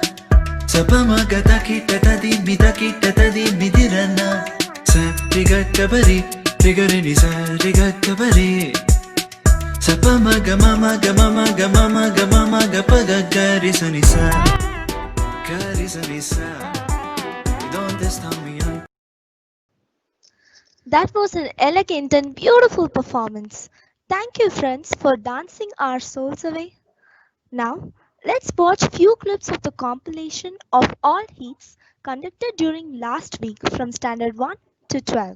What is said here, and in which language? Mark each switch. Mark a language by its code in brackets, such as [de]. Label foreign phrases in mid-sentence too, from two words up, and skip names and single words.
[es] Sapamagata kita tadi mita kita tadi midirana. Sa rigata bari rigareni sa rigata bari. Sapamaga mama ga mama ga mama ga mama ga paga garisanisa garisanisa. Donde está mi ante? [en] That was an elegant and beautiful performance. Thank you, friends, for dancing our souls away. Now, Let's watch few clips of the compilation of all heats conducted during last week from Standard 1 to 12.